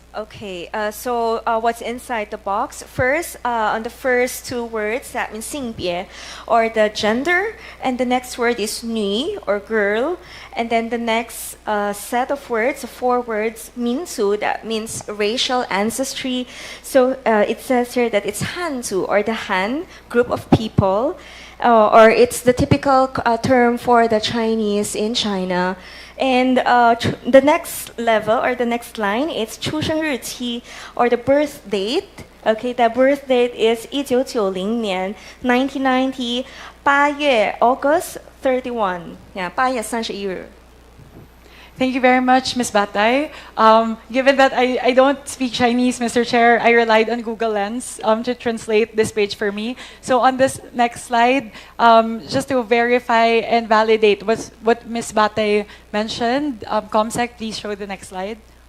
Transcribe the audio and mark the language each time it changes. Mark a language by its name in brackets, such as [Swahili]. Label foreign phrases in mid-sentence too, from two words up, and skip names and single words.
[English] Okay, so what's inside the box? First, on the first two words, that means 性别, or the gender, and the next word is 女, or girl, and then the next set of words, 4 words, 民族, that means racial ancestry. So it says here that it's Hanzu, or the Han group of people, or it's the typical term for the Chinese in China. And the next level or the next line is [Chinese] 出生日期 [English] or the birth date. Okay, the birth date is 1990 年 1990 8月 August 31. Yeah, 8月31日. Thank you very much, Ms. Batay. Given that I don't speak Chinese, Mr. Chair, I relied on Google Lens to translate this page for me. So on this next slide, just to verify and validate what Ms. Batay mentioned, ComSec, please show the next slide.